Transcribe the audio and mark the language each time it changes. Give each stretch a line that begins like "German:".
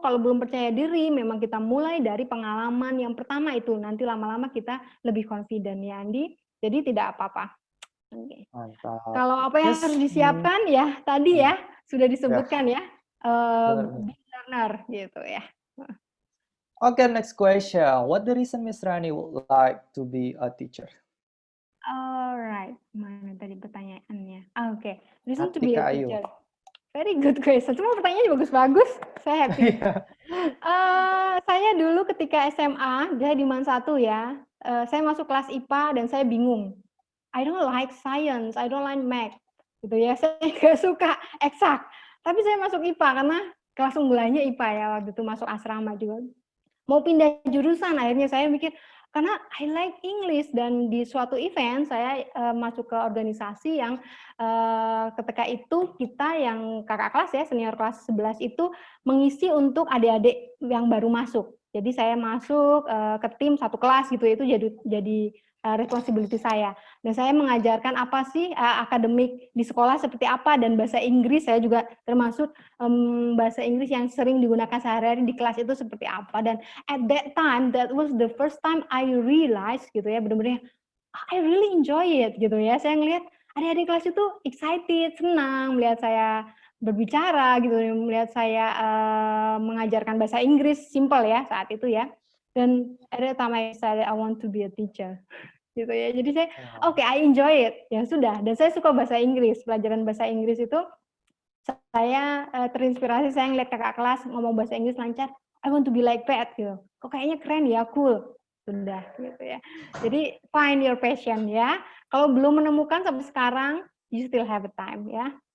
Indonesian: Kalau belum percaya diri, memang kita mulai dari pengalaman yang pertama itu. Nanti lama-lama kita lebih confident ya Andi. Jadi tidak apa-apa. Okay. Mantap. Kalau apa yang harus disiapkan ya tadi ya sudah disebutkan ya,
English: be learner
Indonesian: gitu ya.
English: Okay, next question. What the reason Miss Rani would like to be a teacher? Alright,
Indonesian: mana tadi pertanyaannya? Oke,
English: reason to be Atika a Ayu. teacher. Very good question.
Indonesian: Semua pertanyaannya bagus-bagus. Saya happy. Saya dulu ketika SMA, dia di Man 1 ya. Saya masuk kelas IPA dan saya bingung.
English: I don't like science, I don't like math,
Indonesian: gitu ya. Saya nggak suka eksak. Tapi saya masuk IPA karena kelas unggulannya IPA ya waktu itu masuk asrama juga. Mau pindah jurusan, akhirnya saya mikir karena
English: I like English
Indonesian: dan di suatu event saya masuk ke organisasi yang ketika itu kita yang kakak kelas ya senior kelas 11 itu mengisi untuk adik-adik yang baru masuk. Jadi saya masuk ke tim satu kelas gitu itu jadi responsibility saya. Dan saya mengajarkan apa sih akademik di sekolah seperti apa dan bahasa Inggris saya juga termasuk bahasa Inggris yang sering digunakan sehari-hari di kelas itu seperti apa.
English: Dan at that time that was the first time I realized
Indonesian: gitu ya benar-benar
English: I really enjoy it
Indonesian: gitu ya. Saya ngelihat adik-adik kelas itu excited, senang melihat saya berbicara gitu, melihat saya mengajarkan bahasa Inggris simple ya saat itu ya.
English: Dan at that time I decided I want to be a teacher
Indonesian: gitu ya. Jadi saya oke,
English: I enjoy it.
Indonesian: Ya sudah, dan saya suka bahasa Inggris. Pelajaran bahasa Inggris itu saya terinspirasi, saya ngeliat kakak kelas ngomong bahasa Inggris lancar,
English: I want to be like that
Indonesian: gitu. Kok kayaknya keren ya, cool. Sudah gitu ya. Jadi
English: find your passion
Indonesian: ya. Kalau belum menemukan sampai sekarang,
English: you still have a time
Indonesian: ya.